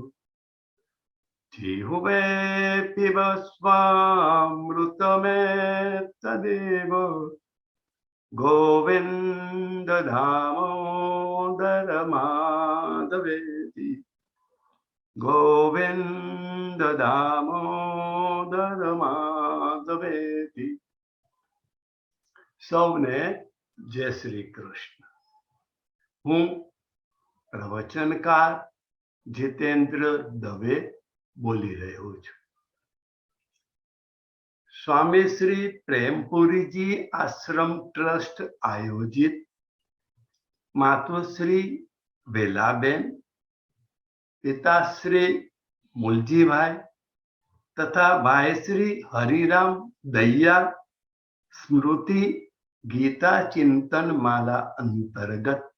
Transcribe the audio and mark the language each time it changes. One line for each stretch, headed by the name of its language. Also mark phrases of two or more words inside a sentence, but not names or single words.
Sanskrit: जिह्वे पिब स्वामृतमेतदेव गोविन्द दामोदर माधवेति गोविन्द दामोदर माधवेति।
Gujarati: સૌને જય શ્રી કૃષ્ણ. હું પ્રવચનકાર જીતેન્દ્ર દવે બોલી રહ્યો છું. સ્વામી શ્રી પ્રેમપુરીજી આશ્રમ ટ્રસ્ટ આયોજિત માતુશ્રી વેલાબેન, પિતાશ્રી મૂલજીભાઈ તથા ભાઈશ્રી હરિરામ દૈયા સ્મૃતિ ગીતા ચિંતન માલા અંતર્ગત